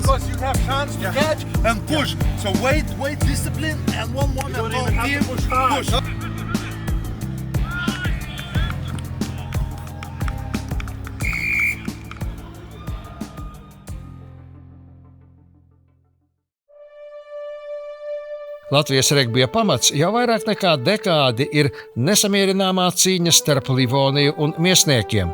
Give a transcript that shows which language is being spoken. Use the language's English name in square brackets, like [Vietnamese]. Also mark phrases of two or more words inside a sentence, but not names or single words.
[English] Because you have chance to catch and push. So wait, discipline, and one and team push hard. [Latvian] Latvijas regbija pamats jau vairāk nekā dekādi ir nesamierināmā cīņa starp Livoniju un Miesniekiem.